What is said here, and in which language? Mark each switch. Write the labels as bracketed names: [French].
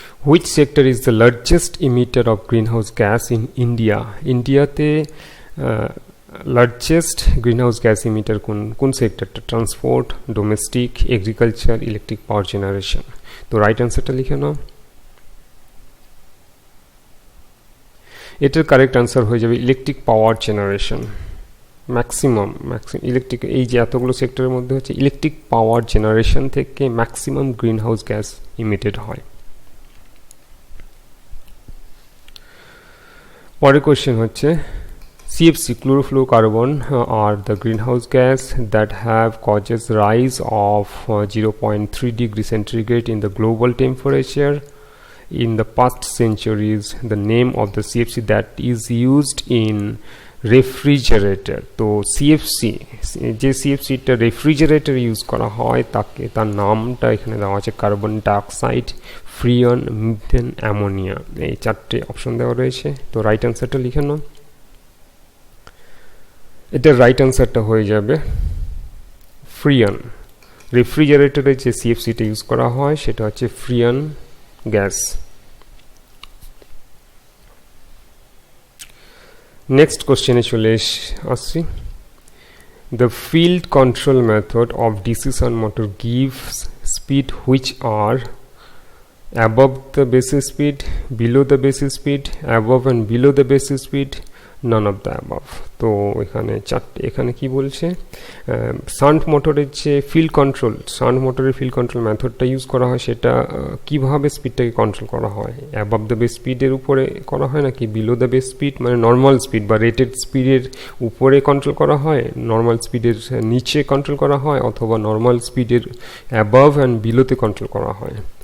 [English] Which sector is the largest emitter of greenhouse gas in India? [Bangla] ইন্ডিয়াতে largest greenhouse gas emitter কোন সেক্টরটা? Transport, domestic, agriculture, electric power generation. তো right অ্যান্সারটা লিখে নাও। এটার correct answer হয়ে যাবে electric power generation. Maximum electric, এই যে এতগুলো সেক্টরের মধ্যে হচ্ছে ইলেকট্রিক পাওয়ার জেনারেশন থেকে ম্যাক্সিমাম গ্রিনহাউস গ্যাস ইমিটেড হয়। পরের কোয়েশ্চেন হচ্ছে [English] CFC, chlorofluorocarbon, are the greenhouse gas that have causes rise of 0.3 degree centigrade in the global temperature in the past centuries. The name of the CFC that is used in refrigerator. [Bangla] তো CFC, যে সিএফসিটা refrigerator use করা হয় তার নামটা এখানে দেওয়া আছে carbon dioxide, ফ্রিয়ন, methane, ammonia. এই চারটে অপশন দেওয়া রয়েছে। তো রাইট অ্যান্সারটা লিখে নাও। এটার রাইট অ্যান্সারটা হয়ে যাবে ফ্রিয়ন। রেফ্রিজারেটরে যে সিএফসিটা ইউজ করা হয় সেটা হচ্ছে ফ্রিয়ন গ্যাস। নেক্সট কোশ্চেনে চলে আসছি। [English] The field control method of decision motor gives speed which are above the base speed, below the base speed, above and below the base speed, none of the above। [Bangla] তো এখানে চারটে, এখানে কি বলছে? Shunt মোটরের যে ফিল্ড কন্ট্রোল মেথডটা ইউজ করা হয় সেটা কিভাবে স্পিডটাকে কন্ট্রোল করা হয়? অ্যাবাভ দ্য বেস স্পিডের উপরে করা হয় নাকি বিলো দ্য বেস স্পিড, মানে নর্মাল স্পিড বা রেটেড স্পিডের উপরে কন্ট্রোল করা হয়, নর্মাল স্পিডের নিচে কন্ট্রোল করা হয়, অথবা নর্মাল স্পিডের অ্যাবাভ অ্যান্ড বিলোতে কন্ট্রোল করা হয়?